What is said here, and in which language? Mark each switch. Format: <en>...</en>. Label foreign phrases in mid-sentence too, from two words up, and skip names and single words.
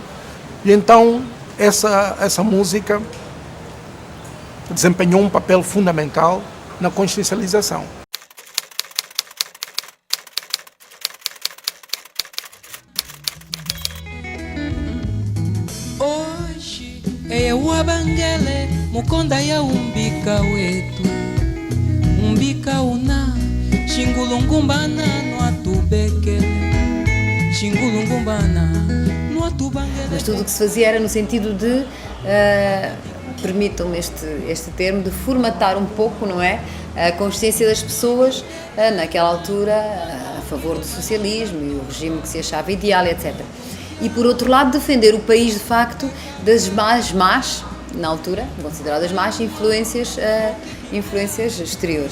<pt>E então essa música desempenhou um papel fundamental na consciencialização.</pt> <kmb>Hoje é o abangele, mukonda ya umbika wetu, umbika una, xingulungumbana no atubekele, xingulungumbana no atubangele.</kmb> <pt>Mas tudo o que se fazia era no sentido de, permitam-me este termo, de formatar um pouco, não é, a consciência das pessoas naquela altura a favor do socialismo e o regime que se achava ideal, etc. E, por outro lado, defender o país, de facto, das más, na altura, consideradas más, influências exteriores.</pt>